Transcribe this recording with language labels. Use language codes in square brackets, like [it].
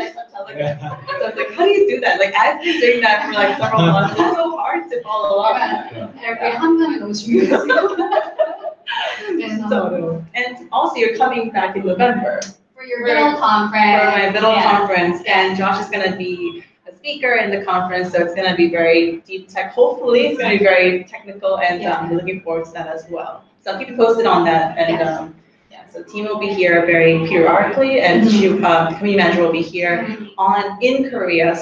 [en] So I was like, how do you do that? Like I've been doing that for like several months. It's so hard to follow up. [ko] every 한국에 너무 중요해요. 진짜 어려워. [en] And also you're coming back in November For your middle conference. for my middle yeah. conference, and Josh is gonna be a speaker in the conference, so it's gonna be very deep tech. Hopefully, it's gonna be very technical, and I'm looking forward to that as well. So I'll keep you posted on that, and yeah, so team will be here very periodically, and community manager will be here in Korea.